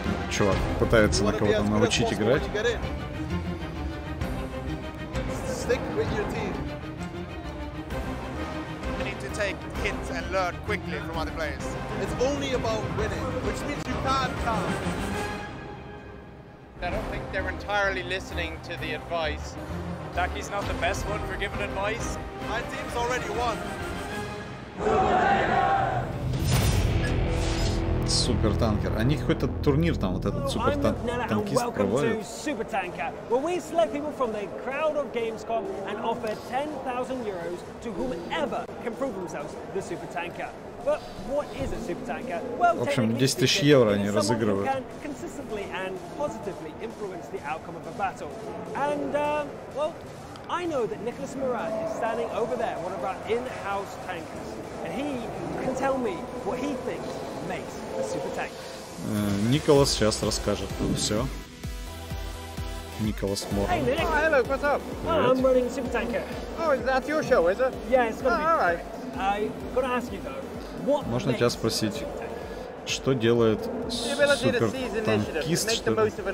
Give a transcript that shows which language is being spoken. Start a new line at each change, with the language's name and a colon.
Russian: Чувак пытается на кого-то научить играть.
English: You need to take hints and learn quickly from other players. It's only about winning, which means you can't count. I don't think they're entirely listening to the advice. Daki's not the best one for giving advice. My team's already won.
Russian: Супер танкер. Они какой-то турнир там, вот этот супер танкист проводит.
English: Super Tanker, where we select people from the crowd of Gamescom and offer 10,000 euros to whomever can prove themselves the Super Tanker. But what is a Super Tanker? Well,
Russian: в общем, 10 тысяч евро они разыгрывают.
English: Consistently and positively influence the outcome of a battle. And well, I know that Nicholas Murat is standing over there, one of our in-house tankers, and he can tell me what he thinks makes a super tank.
Russian: Николас сейчас расскажет. Все. Николас Мор.
English: Hey Nick. Oh, hello, what's up? I'm running Super Tanker. Oh, that's your show, is it? Yeah, it's gonna be. All right. I gotta ask you though, what
Russian: Можно тебя спросить, что делает супер танкист, что ли?